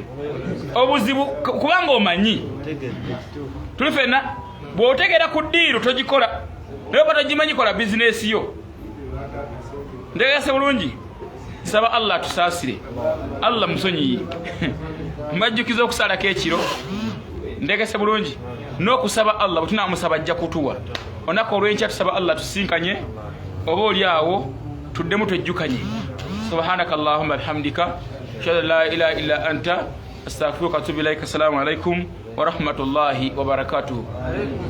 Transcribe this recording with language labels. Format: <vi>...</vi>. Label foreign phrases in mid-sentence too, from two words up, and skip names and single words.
<lg>Obuzibu kubanga omanyi tuli fenna bw'otegeera ku ddiiru togikola naye oba togimanyi kola bizinesi yo ndegese bulungi saba Allah tusaasire Allah musonyiyi mbajjukiza okusalako ekiro ndegese bulungi n'okusaba Allah bwe tunaamusaba ajja kutuwa onako olw'enkya tusaba Allah tusinkanye oba oli awo tuddemu twejjukanye.</lg> <ar>سبحانك اللهم وبحمدك أشهد أن لا إله إلا أنت أستغفرك وأتوب إليك. السلام عليكم ورحمة الله وبركاته.</ar>